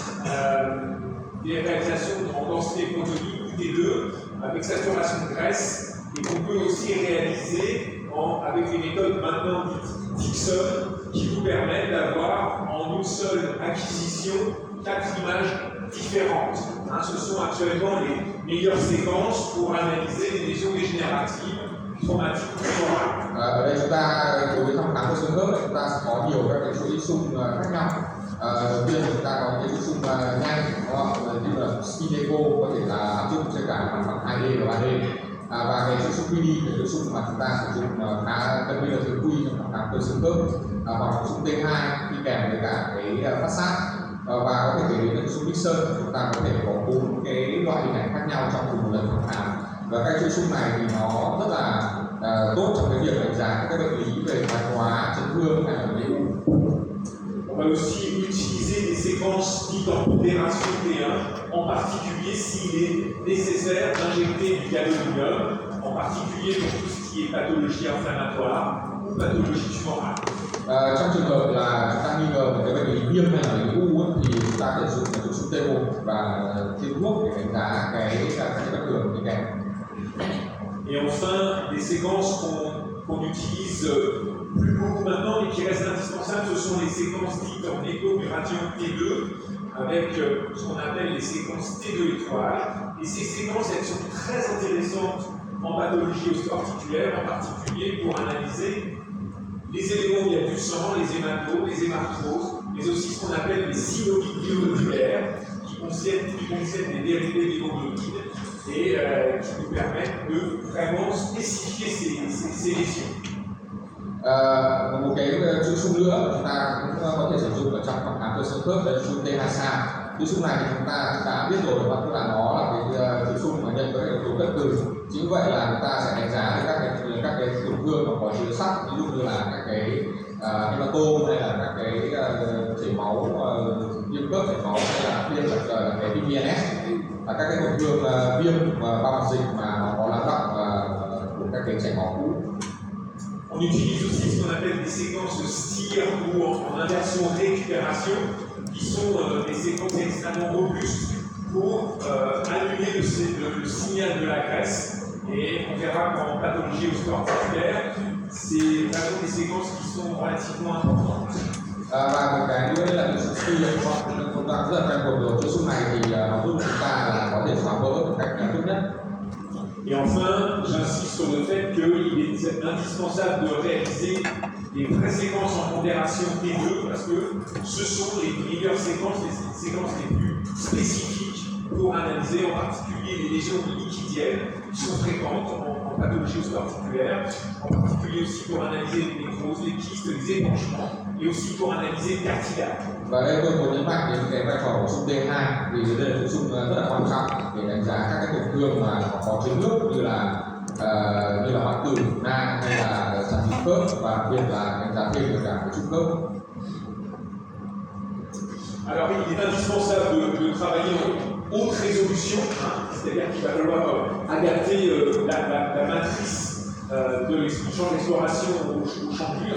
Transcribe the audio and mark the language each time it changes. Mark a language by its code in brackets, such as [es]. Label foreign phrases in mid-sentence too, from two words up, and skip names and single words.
[fr] des réalisations en densité protonique T2 avec saturation de graisse et qu'on peut aussi réaliser avec les méthodes maintenant dites Dixon qui vous permettent d'avoir en une seule acquisition 4 images différentes. Ce sont actuellement les meilleures séquences pour analyser les lésions dégénératives, traumatiques ou neurales. [vi] Ở đây chúng ta đối với thăm khám của xương khớp chúng ta sẽ có nhiều các cái chuỗi xung khác nhau. Đầu tiên chúng ta có những cái chuỗi xung nhanh, như là [en] spin echo [vi] có thể là áp dụng trên cả mặt phẳng 2D và 3D. Và cái chuỗi xung 3D là chuỗi xung mà chúng ta sử dụng khá gần như là thường quy trong thăm khám của xương khớp, hoặc xung T2 đi kèm với cả cái phát sát. Và có thể kể đến là xung Dixon, chúng ta có thể có 4 cái loại hình ảnh khác nhau trong cùng một lần thăm khám. Và cái chuỗi xung này thì nó rất là tốt trong cái việc đánh giá các bệnh lý về thoái hóa, chấn thương hay là bệnh u. [fr] On va aussi utiliser des séquences dites en pondération T1, en particulier s'il est nécessaire d'injecter du gadolinium, en particulier pour tout ce qui est pathologie inflammatoire ou pathologie tumorale. [vi] Trong trường hợp là chúng ta nghi ngờ một cái bệnh lý viêm hay là bệnh lý u thì chúng ta phải dùng chuỗi xung T1 và tiêm thuốc để đánh giá các bất thường đi kèm. [fr] Et enfin, des séquences qu'on utilise plus beaucoup maintenant et qui restent indispensables, ce sont les séquences dites en écho-gradient T2 avec ce qu'on appelle les séquences T2 étoiles. Et ces séquences, elles sont très intéressantes en pathologie osteoarticulaire, en particulier pour analyser les éléments où il y a du sang, les hématos, les hémarthroses, mais aussi ce qu'on appelle les synovies biomodulaires qui contiennent des dérivés d'hémoglobine et qui nous permettent de vraiment spécifier ces lésions. [vi] Một cái chuỗi xung nữa chúng ta cũng có thể sử dụng ở trong thăm khám cơ xương khớp là chuỗi T2SAM. Chuỗi xung này thì chúng ta đã biết rồi, và tức là nó là cái chuỗi xung mà nhận với yếu tố cận từ. Chính vậy là chúng ta sẽ đánh giá các cái tổn thương mà có chứa sắt, ví dụ như là các cái hematoma hay là các cái chảy máu, viêm khớp chảy máu hay là viêm là cái PPNS, và các cái tổn thương viêm bao mạch dịch mà nó có lắng động của các cái chảy máu cũ. [fr] On utilise aussi ce qu'on appelle des séquences STIR ou en inversion récupération, qui sont des séquences extrêmement robustes pour annuler le signal de la graisse. Et on verra qu'en pathologie osteoarticulaire, c'est vraiment des séquences qui sont relativement importantes. [vi] Và một cái nữa là cái STIR, chúng ta rất là quen thuộc rồi. Chuỗi xung này thì nó giúp chúng ta là có thể xóa vỡ một cách tốt nhất. [fr] Et enfin, j'insiste sur le fait qu'il est indispensable de réaliser des vraies séquences en pondération T2 parce que ce sont les meilleures séquences, les séquences les plus spécifiques pour analyser en particulier les lésions liquidiennes qui sont fréquentes en pathologie osteoarticulaire, en particulier aussi pour analyser les nécroses, les kystes, les épanchements et aussi pour analyser le cartilage. [vi] Và đây tôi muốn nhấn mạnh đến cái vai trò của xung T2 vì đây là chuỗi xung rất là quan trọng để đánh giá các cái tổn thương mà có chứa nước như là hoại tử, nang hay là tràn dịch khớp, và đặc biệt là đánh giá thêm được cả cái trụ khớp. [fr] Alors il est indispensable de travailler en haute résolution, c'est-à-dire qu'il va falloir adapter la matrice du champ d'exploration au champ pur.